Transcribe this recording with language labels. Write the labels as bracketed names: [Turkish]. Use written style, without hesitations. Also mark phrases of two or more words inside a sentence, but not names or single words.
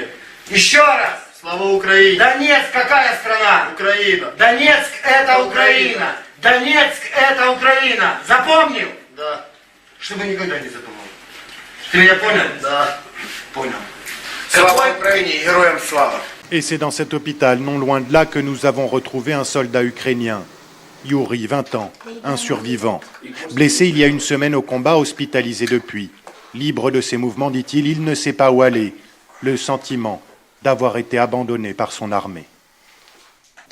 [Russian] Еще раз. Слава Украине! Донецк какая страна? Украина. Донецк это Украина. Донецк это Украина. Запомнил? Да. Чтобы никогда не забывал. Ты меня понял? Да. Понял. Слава Украине, героям слава. [French] Et c'est dans cet hôpital, non loin de là, que nous avons retrouvé un soldat ukrainien. Yuri, 20 ans, un survivant. Blessé il y a une semaine au combat, hospitalisé depuis. Libre de ses mouvements, dit-il, il ne sait pas où aller. Le sentiment d'avoir été abandonné par son armée.